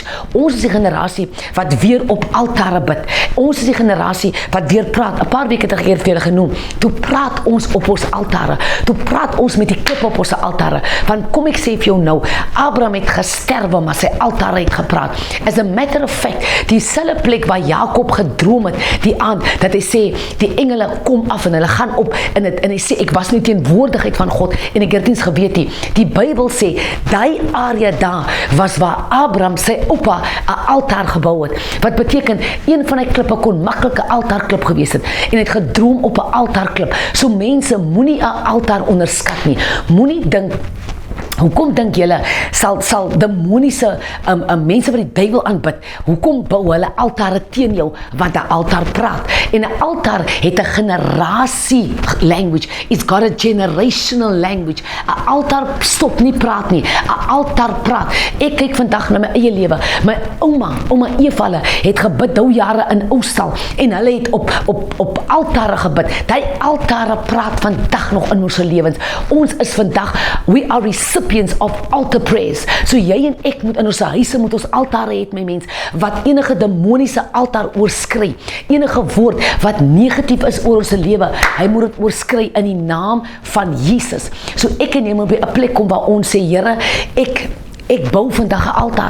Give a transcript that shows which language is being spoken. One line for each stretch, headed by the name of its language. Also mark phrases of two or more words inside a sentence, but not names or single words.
Afrikaans: Ons is die generasie wat weer op altare bid. Ons is die generasie wat weer praat. 'n Paar weke terug het vir julle genoem. Toe praat ons op ons altare. Toe praat ons met die klip op ons altare. Want kom ek sê vir jou nou, Abraham het gesterwe, maar sy altare het gepraat.
English: As a matter of fact,
Afrikaans: dieselfde plek waar Jakob gedroom het die aand dat hy sê die engele kom af en hulle gaan op en hy sê ek was nie teenwoordigheid van God en ek het nie eens geweet nie. Die Bybel sê daai area daar was waar Abraham sy oupa 'n altaar gebou het. Wat beteken een van die klippe kon maklik 'n altaarklip gewees het en het gedroom op 'n altaarklip. So mense, moenie 'n altaar onderskat nie. Moenie dink, hoekom dink julle sal demoniese mense wat die duiwel aanbid, hoekom bou hulle altare teen jou? Want 'n altaar praat. En 'n altaar het 'n generasie language.
English: It's got a generational language.
Afrikaans: 'n Altaar stop nie praat nie. 'n Altaar praat. Ek kyk vandag na my eie lewe. My ouma Eva het gebid dou jare in Oostal en hulle het op altare gebid. Die altare praat vandag nog in ons lewens. Ons is vandag,
English: we are recipients of altar prayers.
Afrikaans: So jy en ek moet in ons huise moet ons altare hê, my mens, wat enige demoniese altaar oorskry. Enige woord wat negatief is oor ons lewe, hy moet dit oorskry in die naam van Jesus. So ek en jy moet by 'n plek kom waar ons sê, Here, ek bou vandag 'n altaar.